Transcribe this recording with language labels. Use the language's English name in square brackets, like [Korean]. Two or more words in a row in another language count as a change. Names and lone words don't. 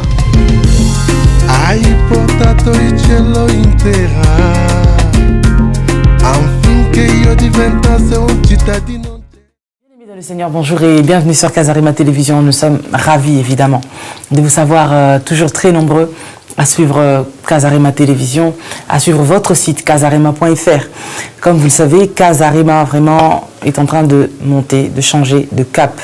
[Italian] ai portato il cielo intera affinché io diventasse un cittadino. [French] Bien-aimés dans le Seigneur, bonjour et bienvenue sur Casarema Télévision. Nous sommes ravis évidemment de vous savoir toujours très nombreux à suivre Casarema Télévision, à suivre votre site casarema.fr. Comme vous le savez, Casarema vraiment est en train de monter, de changer de cap.